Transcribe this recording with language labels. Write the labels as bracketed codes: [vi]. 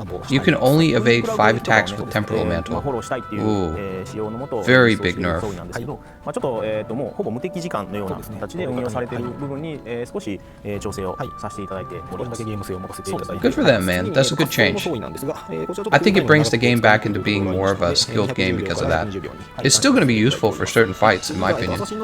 [en] You can only evade 5 attacks with Temporal Mantle. Ooh. Very big nerf. [ja] ちょっともうほぼ無敵時間のような形で運用されている部分に少し調整をさせていただいております。 [en] Good for them, man. That's a good change. I think it brings the game back into being more of a skilled game because of that. It's still going to be useful for certain fights, in my opinion.